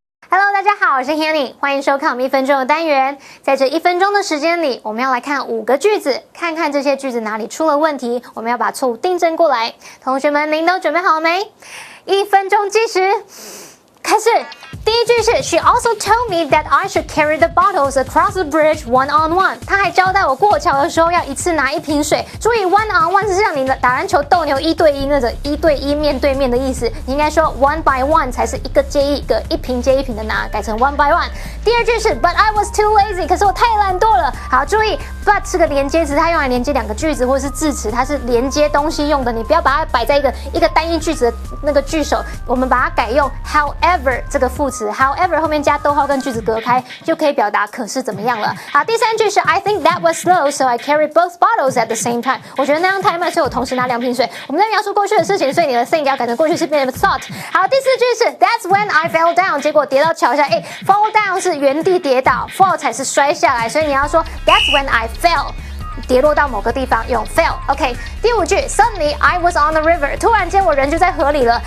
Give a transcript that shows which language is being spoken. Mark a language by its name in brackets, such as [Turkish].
[Chinese] Hello， 大家好，我是 Hanny， 欢迎收看我们1分钟的单元。在这1分钟的时间里，我们要来看5个句子，看看这些句子哪里出了问题，我们要把错误订正过来。同学们，您都准备好了没？1分钟计时，开始。第一句是 [English] She also told me that I should carry the bottles across the bridge one on one。 [Chinese] 她还交代我过桥的时候要一次拿1瓶水。注意 one on one 是像你打篮球斗牛1对1那种1对1面对面的意思，你应该说 one by one 才是一个接一个，一瓶接一瓶的拿，改成 one by one。第二句是 [English] But I was too lazy， [Chinese] 可是我太懒惰了。好，注意 but 是个连接词，它用来连接2个句子或是字词，它是连接东西用的，你不要把它摆在一个单一句子的那个句首，我们把它改用 however 这个副词 however 后面加逗号跟句子隔开，就可以表达可是怎么样了。好，第三句是 [English] I think that was slow, so I carried both bottles at the same time。 [Chinese] 我觉得那样太慢，所以我同时拿2瓶水。我们在描述过去的事情，所以你的 think 要改成过去式变成 thought。好，第四句是 [English] That's when I fell down， [Chinese] 结果跌到桥下。fall down 是原地跌倒 ，fall 才是摔下来，所以你要说 [English] That's when I fell。 [Chinese] 跌落到某个地方用 fell。OK， 第5句 [English] Suddenly I was on the river， [Chinese] 突然间我人就在河里了。